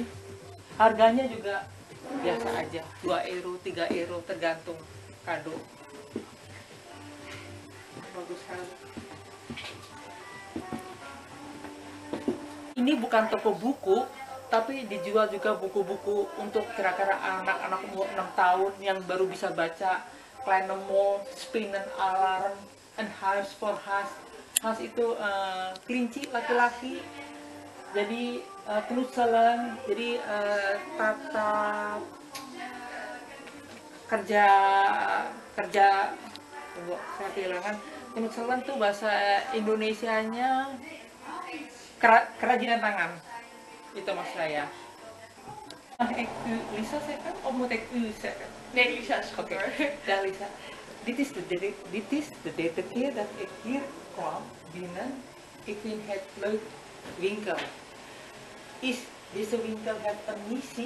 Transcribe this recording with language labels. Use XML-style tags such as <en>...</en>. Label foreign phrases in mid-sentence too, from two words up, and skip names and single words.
<id>Harganya juga biasa aja, 2 euro, 3 euro, tergantung kado. Bagus sekali. Ini bukan toko buku, tapi dijual juga buku-buku untuk kira-kira anak-anak umur 6 tahun yang baru bisa baca. Kleine Mond, Spinnen Alarm, and Huis for Haas. Haas itu kelinci laki-laki. Jadi knutselen, jadi tata kerja saya kehilangan. Knutselen tuh bahasa Indonesianya kerajinan tangan, itu maksud saya.</id> <nl>Ik u Lisa zeggen of moet ik u zeggen? Nee, Lisa is goed Oké, hoor. dag Lisa. Dit is de derde keer dat ik hier kwam binnen. Ik vind het leuk winkel. Is deze winkel heeft een missie?</nl>